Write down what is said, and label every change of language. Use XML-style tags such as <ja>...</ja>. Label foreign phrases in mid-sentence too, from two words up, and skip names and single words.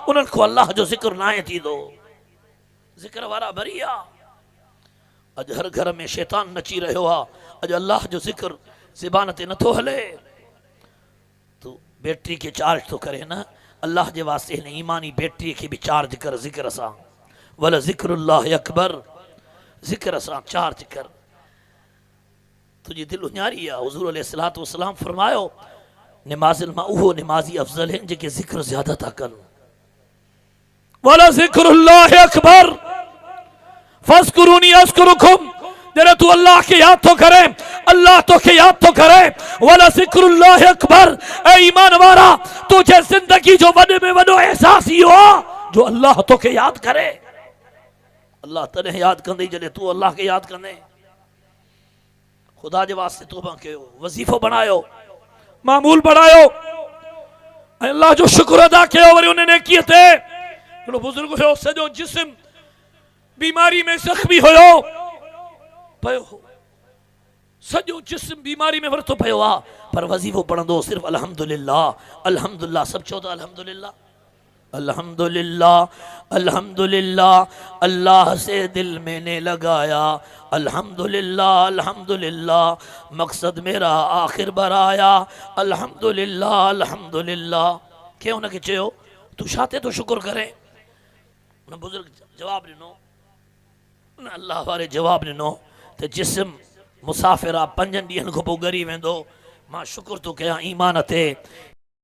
<sd>उन्हनि को अल्लाह जो ज़िक्र न आहे थींदो ज़िक्र वारा भरी आहे अॼु हर घर में शैतान नची रहियो आहे अॼु अल्लाह जो ज़िक्र ज़बान ते नथो हले तूं बैटरी खे चार्ज थो करे न अल्लाह जे वास्ते हिन ईमानी बैटरी खे बि चार्ज कर ज़िक्र सां</sd> <ar>ولذكر الله أكبر</ar> <sd>ज़िक्र सां चार्ज कर तुझी दिलि उञारी आहे हुज़ूर</sd> <ar>عليه الصلاة والسلام</ar> <sd>फरमायो निमाज़िन मां उहो निमाज़ी अफ़ज़ल आहिनि जेके ज़िक्र ज़्यादा था कनि</sd> <ar>ولذكر الله أكبر فاذكروني أذكركم</ar> <sd>जरा तू अल्लाह के याद तो करे अल्लाह तो के याद तो करे</sd> <ar>ولذكر الله أكبر</ar> <sd>ए ईमान वारा तुझे जिंदगी जो वॾे में वॾो एहसास इहो आहे जो अल्लाह तो के याद करे अल्लाह तॾहिं यादि कंदे जॾहिं तूं अल्लाह खे यादि कंदे ख़ुदा जे वास्ते तौबा कयो वज़ीफ़ो बणायो मामूल बढ़ायो ऐं अल्लाह जो शुक्र अदा कयो वरी उन नेकीअ ते हिकिड़ो बुज़ुर्ग हुयो सॼो जिस्म बीमारी में ज़ख्मी हुयो पयो सॼो जिस्म बीमारी में वरितो पियो आहे पर वज़ीफ़ो पढ़ंदो सिर्फ़ु</sd> <ar>الحمد لله الحمد لله</ar> <sd>सभु चओ था</sd> <ar>الحمد لله الحمد لله الحمد لله</ar> <ur>اللہ سے دل میں نے لگایا</ur> <ar>الحمد لله الحمد لله</ar> <ur>مقصد میرا آخر بر آیا</ur> <ar>الحمد لله الحمد لله</ar> <sd>के उनखे चयो तू छा ते तो शुक्र करे उन बुज़ुर्ग जवाब ॾिनो उन अल्लाह वारे जवाब ॾिनो त जिस्म मुसाफ़िर आहे 5 ॾींहंनि खां पोइ ॻरी वेंदो मां शुक्र थो कयां ईमान ते</sd>